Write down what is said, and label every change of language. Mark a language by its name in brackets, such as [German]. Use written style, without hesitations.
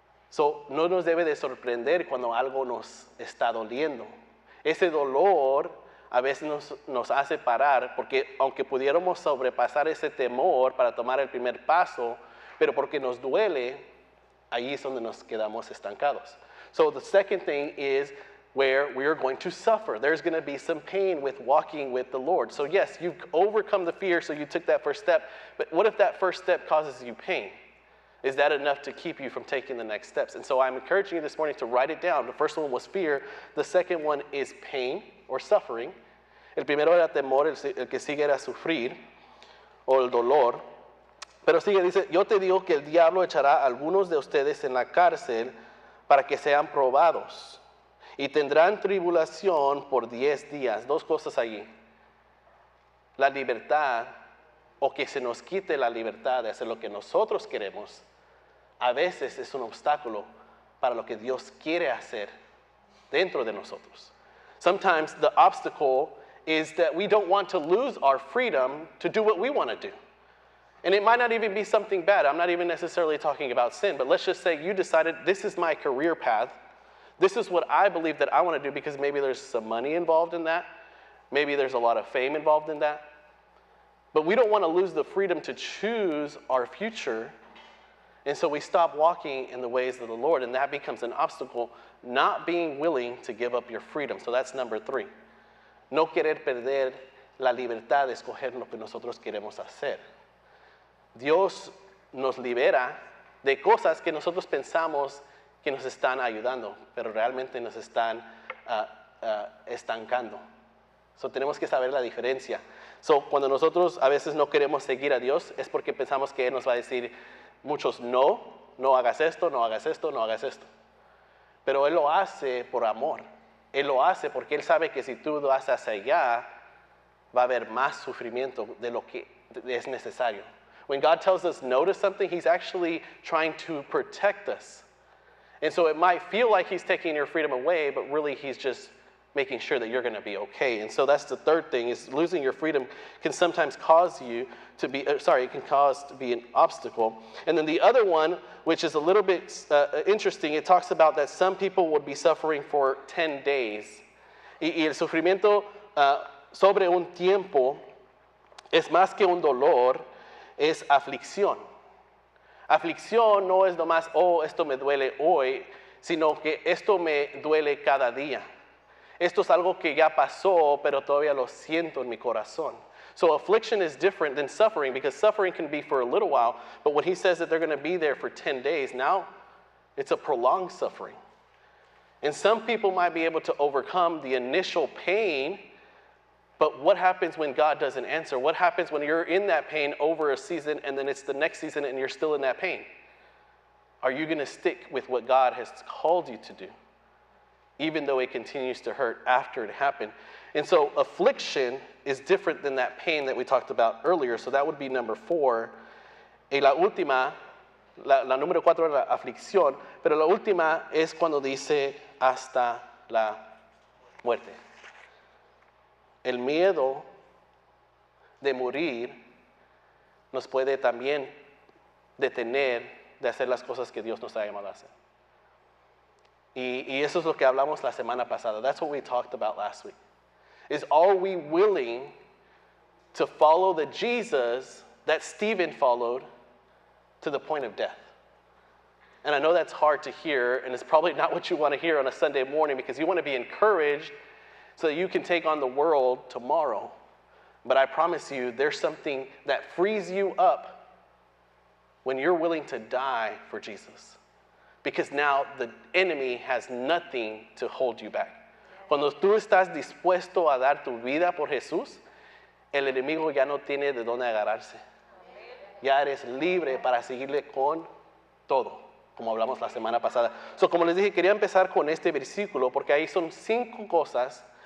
[Spanish] So, no nos debe de sorprender cuando algo nos está doliendo. Ese dolor a veces nos hace parar, porque aunque pudiéramos sobrepasar ese temor para tomar el primer paso, pero porque nos duele, ahí es donde nos quedamos estancados. [English] So the second thing is where we are going to suffer. There's going to be some pain with walking with the Lord. So yes, you've overcome the fear, so you took that first step, but what if that first step causes you pain? Is that enough to keep you from taking the next steps? And so I'm encouraging you this morning to write it down. The first one was fear. The second one is pain or suffering. [Spanish] El primero era temor, el que sigue era sufrir o el dolor. Pero sigue, dice, yo te digo que el diablo echará a algunos de ustedes en la cárcel para que sean probados. Y tendrán tribulación por 10 días. Dos cosas allí. La libertad, o que se nos quite la libertad de hacer lo que nosotros queremos, a veces es un obstáculo para lo que Dios quiere hacer dentro de nosotros. [English] Sometimes the obstacle is that we don't want to lose our freedom to do what we want to do. And it might not even be something bad. I'm not even necessarily talking about sin, but let's just say you decided this is my career path. This is what I believe that I want to do because maybe there's some money involved in that. Maybe there's a lot of fame involved in that. But we don't want to lose the freedom to choose our future. And so we stop walking in the ways of the Lord, and that becomes an obstacle, not being willing to give up your freedom. So that's number 3. [Spanish] No querer perder la libertad de escoger lo que nosotros queremos hacer. Dios nos libera de cosas que nosotros pensamos que nos están ayudando, pero realmente nos están estancando. So, tenemos que saber la diferencia. So, cuando nosotros a veces no queremos seguir a Dios, es porque pensamos que Él nos va a decir muchos no hagas esto, no hagas esto, no hagas esto. Pero Él lo hace por amor. Él lo hace porque Él sabe que si tú lo haces hacia allá, va a haber más sufrimiento de lo que es necesario. [English] When God tells us no to something, He's actually trying to protect us. And so it might feel like He's taking your freedom away, but really He's just making sure that you're going to be okay. And so that's the third thing, is losing your freedom can sometimes cause you to be, it can cause to be an obstacle. And then the other one, which is a little bit interesting, it talks about that some people would be suffering for 10 days. [Spanish] Y el sufrimiento sobre un tiempo es más que un dolor, es aflicción. Aflicción no es nomás, oh, esto me duele hoy, sino que esto me duele cada día. Esto es algo que ya pasó, pero todavía lo siento en mi corazón. [English] So affliction is different than suffering, because suffering can be for a little while, but when he says that they're going to be there for 10 days, now it's a prolonged suffering. And some people might be able to overcome the initial pain, but what happens when God doesn't answer? What happens when you're in that pain over a season and then it's the next season and you're still in that pain? Are you going to stick with what God has called you to do, even though it continues to hurt after it happened? And so affliction is different than that pain that we talked about earlier. So that would be number 4. [Spanish] Y la última, la número 4 es la aflicción, pero la última es cuando dice hasta la muerte. El miedo de morir nos puede también detener de hacer las cosas que Dios nos ha llamado a hacer. Y eso es lo que hablamos la semana pasada. [English] That's what we talked about last week. Is, are we willing to follow the Jesus that Stephen followed to the point of death. And I know that's hard to hear, and it's probably not what you want to hear on a Sunday morning, because you want to be encouraged so that you can take on the world tomorrow. But I promise you, there's something that frees you up when you're willing to die for Jesus. Because now the enemy has nothing to hold you back. [Spanish] Cuando tú estás dispuesto a dar tu vida por Jesús, el enemigo ya no tiene de dónde agarrarse. Ya eres libre para seguirle con todo, como hablamos la semana pasada. So, como les dije, quería empezar con este versículo, porque ahí son 5 cosas.